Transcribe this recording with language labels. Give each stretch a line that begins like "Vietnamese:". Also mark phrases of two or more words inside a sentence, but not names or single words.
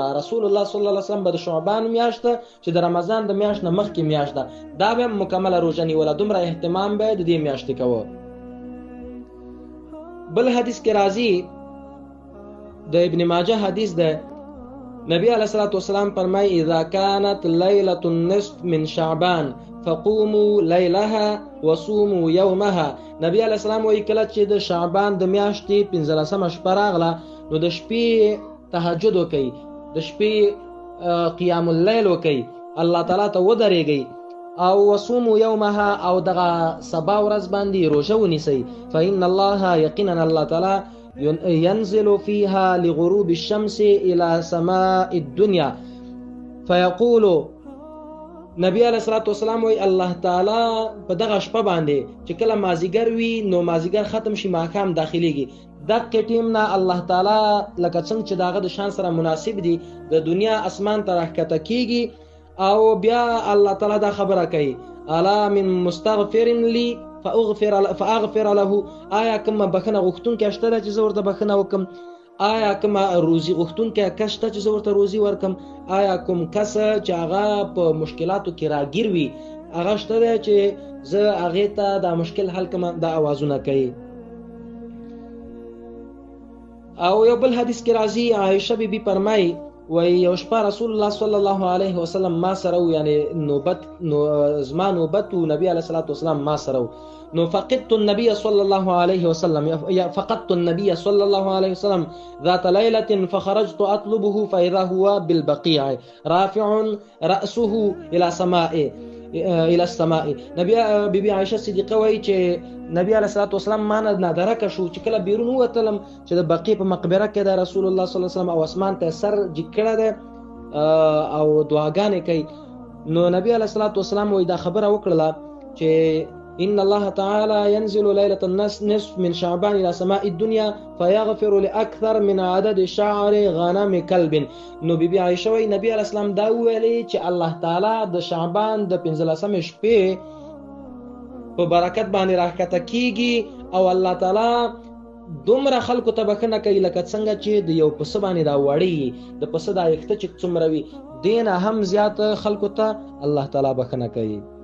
Pashto: رسول الله
Arabic: صلی الله علیه وسلم
Pashto: به د شعبان میاشت چې د رمضان د میاشت نه مخکې میاشت ده دا به مکمله روژه نیوله، دومره اهتمام به د دې میاشتې کوه. بل حدیث کې راځي، د ابن ماجه حدیث ده، نبی
Arabic: علیه الصلاۃ والسلام
Pashto: فرمایي
Arabic: اذا كانت ليلة النصف من شعبان فقوموا ليلها وصوموا يومها.
Pashto: نبی
Arabic: علیه السلام
Pashto: وایي کله چې د شعبان د میاشتې 15مه شپه راغله نو د شپې تهجد وکئ، د شپې
Arabic: قیام اللیل
Pashto: وکئ، الله تعالی ته ودرېږئ او
Arabic: وصوموا یومها
Pashto: او دغه سبا ورځ باندې روژه ونیسئ.
Arabic: فإن الله،
Pashto: یقینا الله تعالی
Arabic: ينزل فيها لغروب الشمس الى سماء الدنيا فيقول، نبی علیه الصلاۃ
Pashto: والسلام وی الله تعالی په دغه شپه باندې چې کله مازیګر وي نو مازیګر ختم شي ماښام داخليږي، دغه ټیم نه الله تعالی لکه څنګه چې داغه د شان سره مناسب دي د دنیا اسمان ته راښکته کیږي او بیا الله تعالی دا خبره کوي
Arabic: الا من مستغفر لي فاغفر له.
Pashto: آیا کومه بخنه غوښتونکی شته چې زه ورته بخنه وکم؟ آیا کومه روزي غوښتونکی کس شته چې زه ورته روزي ورکم؟ آیا کوم کس چې هغه په مشکلاتو کې راګیر وي هغه شته چې زه هغې ته دا مشکل حل کړم؟ دا اوازونه کوي. او یو بل حدیث کې راځي، عائشه بیبي فرمایي وی یو شپه رسول الله
Arabic: صلی الله علیه وسلم
Pashto: ما سره، یعنی زما نوبت و نبی
Arabic: علیه الصلاۃ والسلام
Pashto: ما سره، نو
Arabic: فقدت النبي صلى الله عليه وسلم فقدت النبي صلى الله عليه وسلم ذات ليلة فخرجت أطلبه فإذا هو بالبقيع رافع رأسه إلى السماء.
Pashto: بیبي عائشه صدیقه وایي چې نبی
Arabic: علیه الصلاۃ والسلام
Pashto: ما نه نادرکه شو چې کله بیرون ووتلم چې د بقیع په مقبره کې د رسول الله
Arabic: صلی الله علیه وسلم
Pashto: او اسمان ته سر جګ کړی دی او دعاګانې کوي. نو نبی علیه الصلاۃ والسلام وایي دا خبره وکړله چې
Arabic: إن الله تعالى ينزل ليلة النصف من شعبان إلى سماء الدنيا فيغفر لأكثر من عدد شعر غنم كلب.
Pashto: نو بيبي عائشة وی نبی
Arabic: علیہ السلام
Pashto: دا ویلي چې الله تعالی د شعبان د 15 شپې په برکت باندې راکته کیږي او الله تعالی دومره خلکو ته بخښنه کوي لکه څنګه چې د یو پسه باندې دا وړي د پسه دا یخته چې څومره وي دینه هم زیات خلکو ته الله تعالی بخښنه کوي.